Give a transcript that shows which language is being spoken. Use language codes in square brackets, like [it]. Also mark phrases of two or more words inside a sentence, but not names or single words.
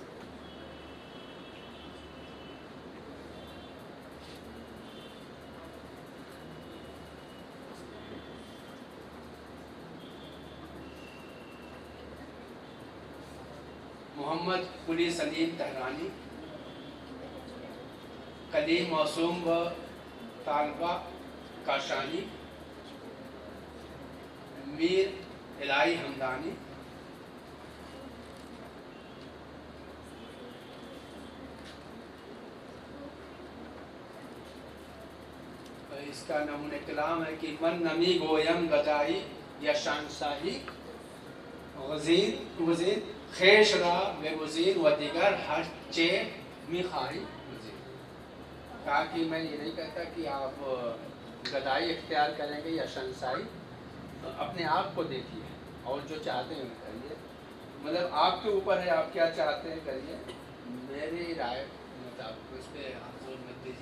[ur] محمد قلی سلیم تہرانی، کلیم موسوم و طالبہ کاشانی، میر الہی ہمدانی، اس کا نمونہ کلام ہے کہ [fa] من نمی گویم گدائی یا شانشاہی وزیر خیش را بے وزیر و دیگر ہر چے می خواہی وزیر. [ur] کہا کہ میں یہ نہیں کہتا کہ آپ گدائی اختیار کریں گے یا شانشاہی، اپنے آپ کو دیکھیے اور جو چاہتے ہیں کریے. مطلب آپ کے اوپر ہے، آپ کیا چاہتے ہیں کریے، میری رائے مطابق اس پہ آپ زور مت دیجیے.